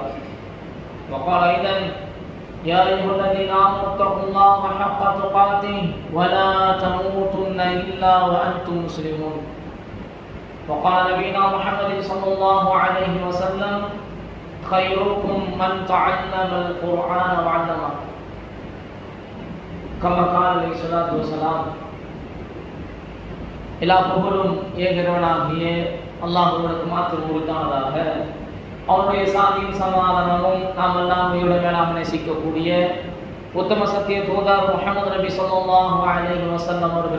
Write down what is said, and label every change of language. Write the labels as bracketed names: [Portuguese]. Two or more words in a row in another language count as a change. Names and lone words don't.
[Arabic] وقال أيضا: يا أيها الذين آمنوا اتقوا الله حق تقاته ولا تموتن إلا وأنتم مسلمون. وقال نبينا محمد صلى الله عليه وسلم: خيركم من تعلم القرآن وعلمه. كما قال عليه الصلاة والسلام. [Tamil] எல்லா புகழும் ஏகரவனாகிய அல்லாஹ்வுக்கு மாத்திரம் உரித்தானதாக. அவருடைய சாந்தியும் சமாதானமும் நாம் எல்லாம் மேலாம் நேசிக்கக்கூடிய உத்தம சத்திய தூதர் முஹம்மது நபி [Arabic] صلى الله عليه وسلم [Tamil] அவர்கள்